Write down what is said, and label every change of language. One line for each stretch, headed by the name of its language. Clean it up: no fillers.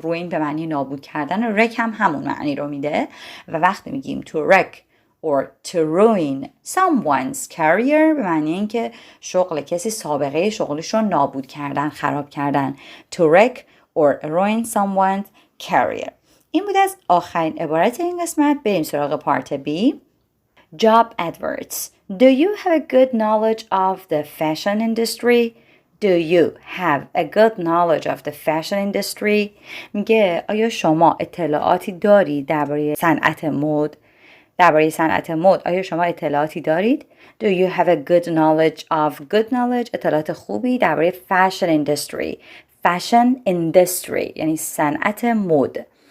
Persian: ruin به معنی نابود کردن، wreck هم همون معنی رو میده و وقتی میگیم
English: to wreck or to ruin someone's career
Persian: به معنی این که شغل کسی سابقه شغلش رو نابود کردن، خراب کردن.
English: To wreck or ruin someone's career.
Persian: این بود از آخرین عبارت این قسمت. بریم سراغ پارت B.
English: Job adverts. Do you have a good knowledge of the fashion industry? Do you have a good knowledge of the fashion industry?
Persian: میگه آیا شما اطلاعاتی دارید درباره صنعت مد؟ درباره صنعت مد آیا شما اطلاعاتی دارید؟
English: Do you have a good knowledge
Persian: of good knowledge؟ اطلاعات خوبی درباره
English: fashion industry.
Persian: Fashion industry یعنی صنعت مد.